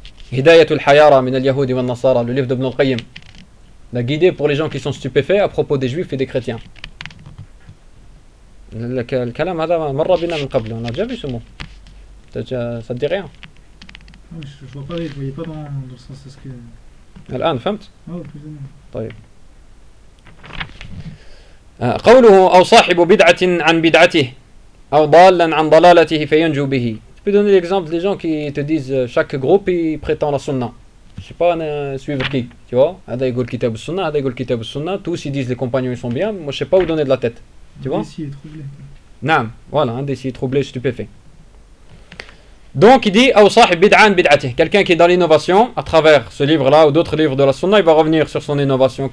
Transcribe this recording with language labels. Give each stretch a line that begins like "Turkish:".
French: Hidayatul hayara min al-yahoudi wa al-nasara, le livre d'Ibn al-Qayyim. La guidée pour les gens qui sont stupéfaits à propos des juifs et des chrétiens. Le
Arabic: kalam hada marra bina min qabl,
French: on a déjà vu ce mot. Ça te dit rien? Oui, je vois pas, je voyais pas dans le sens de ce que.
Arabic: Al-an, fahmt?
French: Oh, plus ou moins.
Arabic: طيب. قوله أو صاحب بدعة عن بدعته أو ضالا عن ضلالته فينجو به.
French: Tu peux donner l'exemple des gens qui te disent chaque groupe il prétend la sunna. Je sais pas suivre qui, tu vois.
Arabic: Hada yqul kitab as-sunna,
French: hada yqul kitab as-sunna, tous ils disent les compagnons ils sont bien, moi je sais pas où donner de la tête. Tu vois? Un décis troublé. Non, voilà, un décis troublé, stupéfait. Donc il dit, au
Arabic: sahib bid'an bid'atih,
French: quelqu'un qui est dans l'innovation, à travers ce livre-là ou d'autres livres de la sunna, il va revenir sur son innovation.